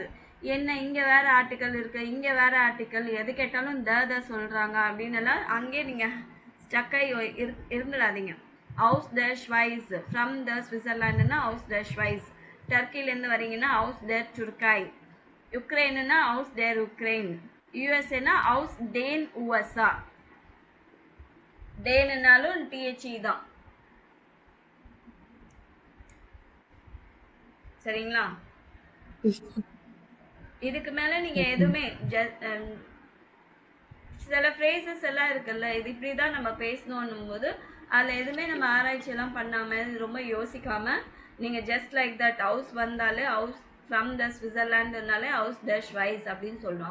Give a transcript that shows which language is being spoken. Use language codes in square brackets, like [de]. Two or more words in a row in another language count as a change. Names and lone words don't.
[ta] என்ன இங்கே வேறு ஆர்டிக்கல் இருக்குது, இங்கே வேறு ஆர்டிக்கல், எது கேட்டாலும் த சொல்கிறாங்க அப்படின்னு எல்லாம் அங்கே நீங்கள் ஸ்டக்காகி இருந்துடாதீங்க. [de] aus der Schweiz. [en] from the Switzerlandன்னா [de] aus der Schweiz. [ta] டர்க்கிலேருந்து வரீங்கன்னா [de] aus der Türkei. யுக்ரைன்னா aus der Ukraine. யூஎஸ்ஏனா aus den USA. [ta] டேனுனாலும் டிஹெச்இ தான். சரிங்களா? இதுக்கு மேல நீங்க எதுவுமே சில phrases எல்லாம் இருக்குல்ல, இது இப்படிதான் நம்ம பேசணும்னும் போது அதுல எதுவுமே நம்ம ஆராய்ச்சி எல்லாம் பண்ணாம ரொம்ப யோசிக்காம நீங்க [en] just like that [ta] ஹவுஸ் வந்தாலே ஹவுஸ் [en] from the Switzerlandனாலே [de] aus der Schweiz [ta] அப்படின்னு சொல்லணும்.